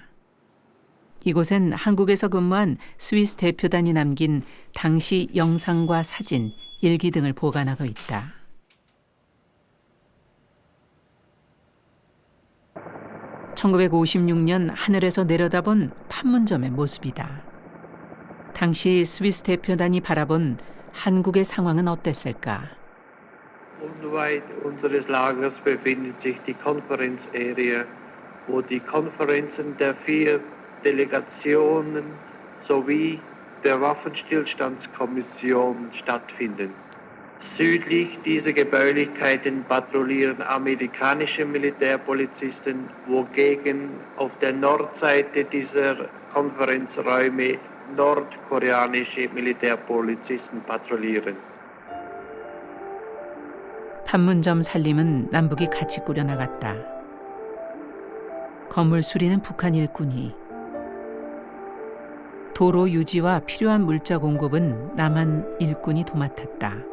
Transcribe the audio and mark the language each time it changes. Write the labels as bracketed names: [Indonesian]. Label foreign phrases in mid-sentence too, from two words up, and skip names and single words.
[Korean] 이곳엔 한국에서 근무한 스위스 대표단이 남긴 당시 영상과 사진, 일기 등을 보관하고 있다. (1956년) 하늘에서 내려다본 판문점의 모습이다. 당시 스위스 대표단이 바라본 한국의 상황은 어땠을까? [German] Unweit unseres Lagers befindet sich die Konferenzarea, wo die Konferenzen der 4 Delegationen sowie der Waffenstillstandskommission stattfinden. Südlich dieser Gebäulichkeiten patrouillieren amerikanische Militärpolizisten, wogegen auf der Nordseite dieser Konferenzräume nordkoreanische Militärpolizisten patrouillieren. [Korean] 판문점 살림은 남북이 같이 꾸려나갔다. 건물 수리는 북한 일꾼이, 도로 유지와 필요한 물자 공급은 남한 일꾼이 도맡았다.